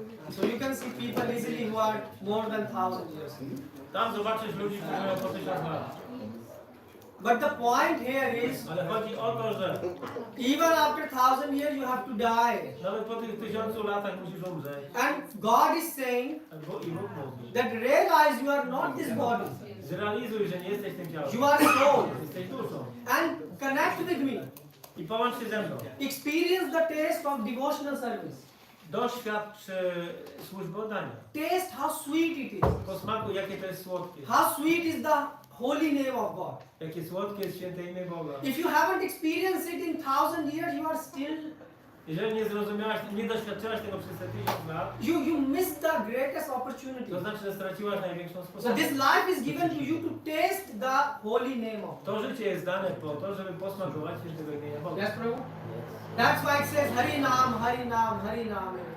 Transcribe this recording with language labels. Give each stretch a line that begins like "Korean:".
English: So you can see people easily who are more than 1000 years.
Polish: Tam zobaczysz ludzi, którzy mają po 1000 lat.
English: But the point here is,
Polish: Ale chodzi o to, że
English: even after 1000 years you have to die.
Polish: nawet po tych 1000 latach musisz umrzeć.
English: And God is saying
Polish: I Bóg mówi,
English: that realize you are not this body.
Polish: zrealizuj, że nie jesteś tym ciałem.
English: You are soul.
Polish: Jesteś duszą.
English: And connect with me.
Polish: I połącz się ze mną.
English: Experience the taste of devotional service.
Polish: Doświadcz służby oddania.
English: Taste how sweet it is.
Polish: Po smaku, jakie to jest słodkie.
English: How sweet is the holy name of God.
Polish: Jakie słodkie jest święte imię Boga.
English: If you haven't experienced it in 1000 years, you are still,
Polish: Jeżeli nie zrozumiałaś, nie doświadczyłaś tego przez te 1000 lat,
English: you miss the greatest opportunity.
Polish: to znaczy, że straciłaś największą
English: So
Polish: sposobność.
English: this life is given to you to taste the holy name of God.
Polish: To życie jest dane po to, żeby posmakować świętego imienia Boga.
English: Yes, Prabhu? That's why it says Hari Nam, Hari Nam, Hari Nam.